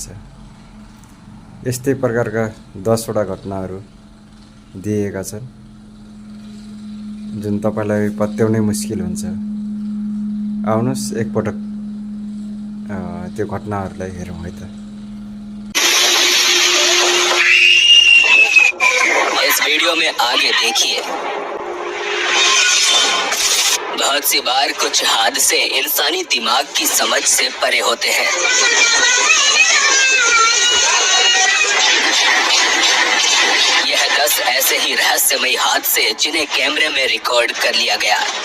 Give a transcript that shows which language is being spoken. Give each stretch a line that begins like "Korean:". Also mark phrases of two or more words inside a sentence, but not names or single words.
Nepali: यस्तै प्रकारका 10वटा घटनाहरू दिएका छन् जुन तपाईलाई पत्याउनै मुस्किल हुन्छ। आउनुहोस् एकपटक त्यो घटनाहरूलाई हेरौँ है त।
Hindi: इस वीडियो में आगे देखिए। बहुत सी बार कुछ हादसे इंसानी दिमाग की समझ से परे होते हैं। यह 10 ऐसे ही रहस्यमयी हादसे जिन्हें कैमरे में रिकॉर्ड कर लिया गया।